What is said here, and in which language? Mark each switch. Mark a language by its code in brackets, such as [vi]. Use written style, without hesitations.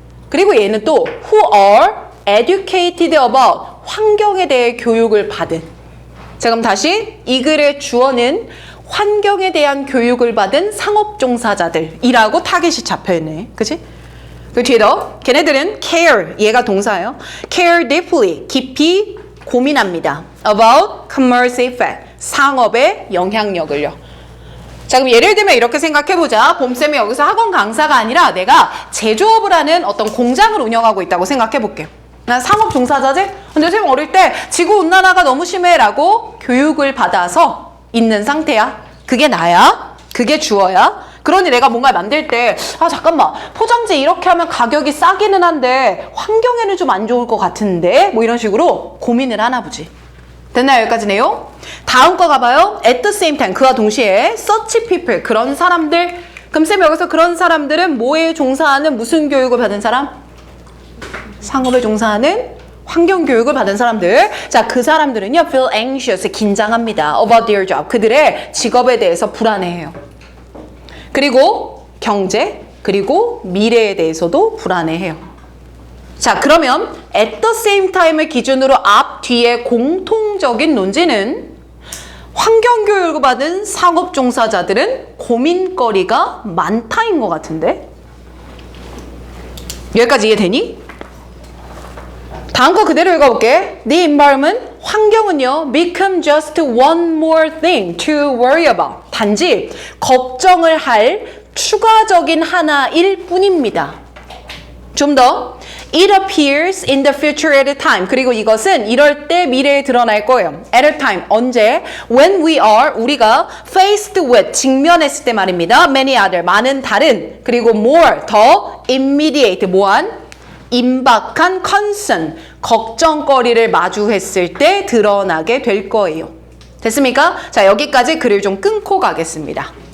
[ko] 그리고 얘는 또 [en] who are educated about [ko] 환경에 대해 교육을 받은. 자, 그럼 다시 이 글의 주어는 환경에 대한 교육을 받은 상업 종사자들이라고 타깃이 잡혀있네. 그치? 그 뒤에도 걔네들은 care, 얘가 동사예요. [en] care deeply, [ko] 깊이 고민합니다. [en] about commerce effect, [ko] 상업의 영향력을요. 자, 그럼 예를 들면 이렇게 생각해보자. 봄쌤이 여기서 학원 강사가 아니라 내가 제조업을 하는 어떤 공장을 운영하고 있다고 생각해볼게. 난 상업 종사자지? 근데 쌤 어릴 때 지구온난화가 너무 심해 라고 교육을 받아서 있는 상태야. 그게 나야. 그게 주어야. 그러니 내가 뭔가 만들 때 잠깐만 포장지 이렇게 하면 가격이 싸기는 한데 환경에는 좀 안 좋을 것 같은데 뭐 이런 식으로 고민을 하나 보지. 됐나요? 여기까지 내용? 다음 거 가봐요. [en] At the same time, [ko] 그와 동시에 [en] such people, [ko] 그런 사람들. 그럼 쌤 여기서 그런 사람들은 뭐에 종사하는 무슨 교육을 받은 사람? 상업에 종사하는 환경 교육을 받은 사람들. 자, 그 사람들은요 [en] feel anxious, [ko] 긴장합니다. [en] about their job, [ko] 그들의 직업에 대해서 불안해해요. 그리고 경제, 그리고 미래에 대해서도 불안해해요. 자, 그러면 [en] at the same time [ko] 을 기준으로 앞, 뒤에 공통적인 논지는 환경교육을 받은 상업 종사자들은 고민거리가 많다인 것 같은데? 여기까지 이해되니? 다음 거 그대로 읽어볼게. [en] The environment, [ko] 환경은요, [en] become just one more thing to worry about. [ko] 단지 걱정을 할 추가적인 하나일 뿐입니다. 좀 더. [en] It appears in the future at a time. [ko] 그리고 이것은 이럴 때 미래에 드러날 거예요. [en] At a time. [ko] 언제? [en] When we are, [ko] 우리가 [en] faced with, [ko] 직면했을 때 말입니다. [en] Many other, [ko] 많은 다른. 그리고 [en] more, [ko] 더 [en] immediate, [ko] 뭐한? 임박한 [en] concern, [ko] 걱정거리를 마주했을 때 드러나게 될 거예요. 됐습니까? 자, 여기까지 글을 좀 끊고 가겠습니다.